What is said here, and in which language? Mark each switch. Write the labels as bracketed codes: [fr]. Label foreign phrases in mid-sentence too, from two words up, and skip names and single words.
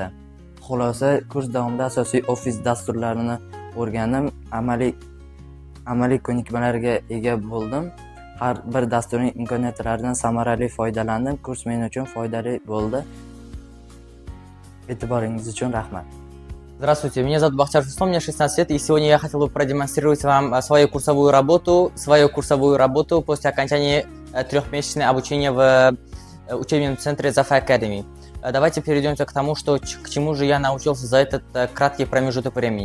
[uz] Xulosa, kurs davomida asosiy ofis dasturlarini o'rgandim, amaliy ko'nikmalarga ega bo'ldim. Har bir dasturning imkoniyatlaridan samarali foydalandim. Kurs men uchun foydali bo'ldi. E'tiboringiz uchun rahmat. [ru] Здравствуйте, меня зовут Бахтияр Руслан, мне 16 лет, и сегодня я хотел бы продемонстрировать вам свою курсовую работу после окончания трехмесячного обучения в учебном центре Zaffa Academy. Давайте перейдем к тому, к чему же я научился за этот краткий промежуток времени.